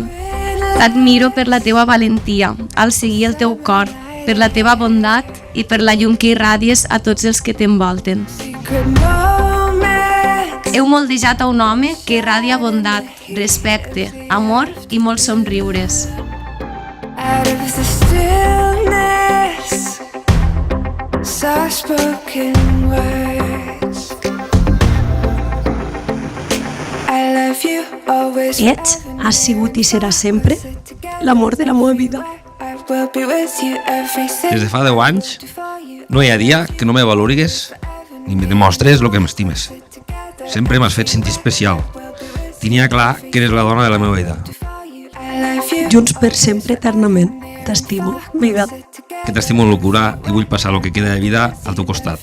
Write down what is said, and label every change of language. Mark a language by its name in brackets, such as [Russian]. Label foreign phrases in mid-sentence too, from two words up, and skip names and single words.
[Catalan] T'admiro per la teua valentia, al seguir el teu cor, per la teva bondat i per la llum que irradies a tots els que t'envolten. Heu moldejat a un home que irradia bondat, respecte, amor i molts somriures. [English] Out of the stillness, soft-spoken words. I love you always. [Catalan] Ets, has sigut i seràs sempre l'amor de la meva vida. [English] I will be with you every [Catalan] Des de fa 10 anys no hi ha dia que no me valorigues ni me demostres el que m'estimes. Sempre m'has fet sentir especial. Tenia clar que eres la dona de la meva vida. Junts per sempre, eternament. T'estimo, amiga. Que t'estimo amb locura i vull passar el que queda de vida al teu costat.